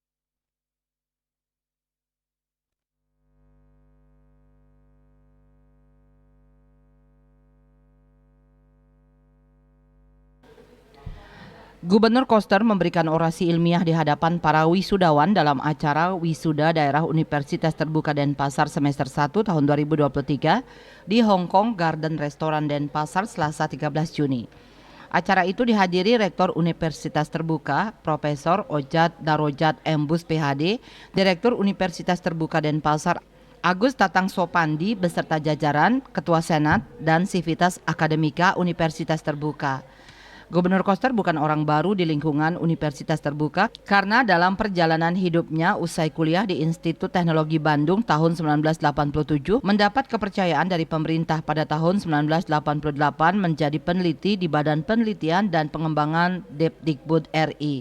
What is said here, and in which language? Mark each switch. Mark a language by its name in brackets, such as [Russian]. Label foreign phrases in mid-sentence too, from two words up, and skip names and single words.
[Indonesian] Gubernur Koster memberikan orasi ilmiah di hadapan para wisudawan dalam acara Wisuda Daerah Universitas Terbuka Denpasar semester 1 tahun 2023 di Hong Kong Garden Restaurant Denpasar Selasa 13 Juni. Acara itu dihadiri Rektor Universitas Terbuka, Profesor Ojat Darojat Embus PhD, Direktur Universitas Terbuka Denpasar Agus Tatang Sopandi beserta jajaran, Ketua Senat, dan Sivitas Akademika Universitas Terbuka. Gubernur Koster bukan orang baru di lingkungan Universitas Terbuka karena dalam perjalanan hidupnya usai kuliah di Institut Teknologi Bandung tahun 1987 mendapat kepercayaan dari pemerintah pada tahun 1988 menjadi peneliti di Badan Penelitian dan Pengembangan Depdikbud RI.